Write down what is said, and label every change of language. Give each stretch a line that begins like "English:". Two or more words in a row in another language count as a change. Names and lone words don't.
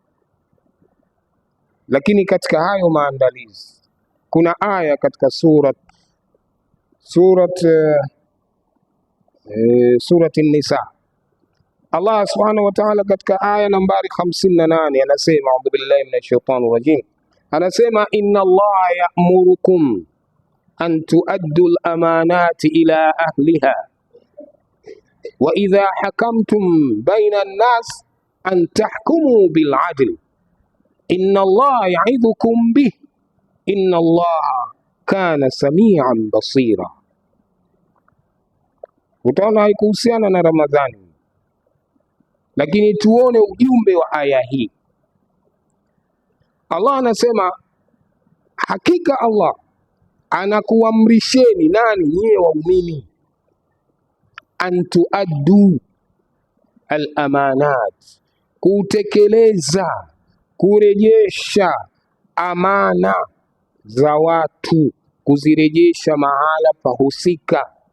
Swahili: Lakini katika hayo maandalizi kuna aya katika surat An-Nisa. Allah
Arabic: سبحانه وتعالى
Swahili: katika aya nambari 58 anasema,
Arabic: أعوذ بالله من الشيطان الرجيم, anasema إن الله يأمركم أن تؤدوا الأمانات إلى أهلها وإذا حكمتم بين الناس أن تحكموا بالعدل إن الله يعظكم به إن الله كان سميعا بصيرا.
Swahili: Utaona haikuhusiana na Ramadhani, lakini tuone ujumbe wa aya hii. Allah anasema hakika Allah anakuamrisheni nani, nyie waumini,
Arabic: أن تؤدوا الأمانات,
Swahili: kutekeleza, kurejesha amana za watu, kuzirejesha mahala pahusika.